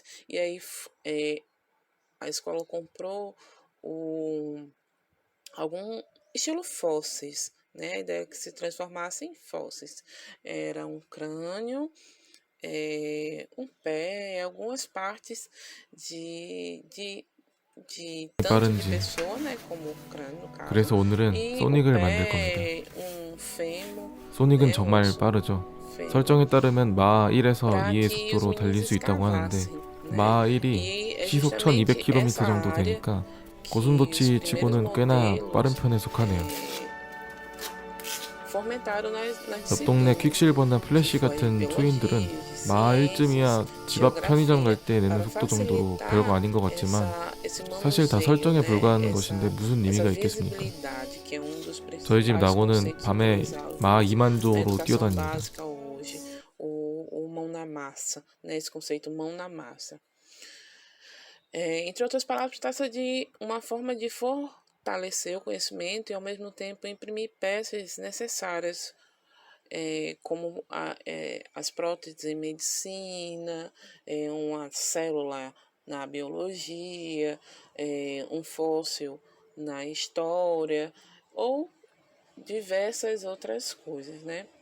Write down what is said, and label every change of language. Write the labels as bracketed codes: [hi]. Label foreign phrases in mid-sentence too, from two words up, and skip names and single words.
[pt] E aí a escola comprou algum estilo fósseis, né? A ideia é que se transformasse em fósseis. Era um crânio, um pé, algumas partes tanto de [ko] 빠른지. [pt] pessoa, né, como o crânio no caso, [ko] 그래서 오늘은 [pt] e o [ko] 소닉을 만들 겁니다. [pt] pé, um fêmur, [ko] 소닉은 [pt] né, um [ko] 정말 [pt] osso [ko] 빠르죠. [pt] fêmur, [ko] 설정에 따르면 마하 1에서 [pt] para [ko] 2의 [pt] que os [ko] 속도로 [pt] meninos [ko] 달릴 수 있다고 하는데 [pt] escavassem, né? [ko] 마하 1이 [pt] E é [ko] 시속 [pt] justamente essa [ko] 1200km 정도 [pt] área [ko] 되니까 [pt] que os [ko] 고슴도치 [pt] primeiros [ko] 치고는 꽤나 빠른 [pt] modelos [ko] 편에 속하네요. [pt] fomentaram nas [ko] 옆 동네 [pt] disciplinas, [ko] 퀵실버나 [pt] que [ko] 플래시 [pt] foi [ko] 같은 [pt] biologia, [ko] 초인들은 [pt] de [ko] 마하 [pt] ciências, [ko] 1쯤이야 집 앞 편의점 갈 [pt] geografia, [ko] 때 내는 [pt] para [ko] 속도 정도로 별거 [pt] facilitar [ko] 아닌 것 같지만 [pt] esse [ko] 사실 다 [pt] manuseio, [ko] 설정에 [pt] né? [ko] 불과한 것인데 무슨 [pt] Essa [ko] 의미가 있겠습니까? [pt] visibilidade, que é um dos [ko] 저희 집 [pt] principais [ko] 나고는 [pt] conceitos [ko] 밤에 마하 [pt] utilizados [ko] 2만 [pt] na [ko] 조로 [pt] educação [ko] 뛰어다닙니다. [pt] básica hoje, o mão na massa, né? Esse conceito mão na massa. Entre outras palavras, trata de uma forma de fortalecer o conhecimento e, ao mesmo tempo, imprimir peças necessárias, como as próteses em medicina, uma célula na biologia, um fóssil na história, ou diversas outras coisas, né?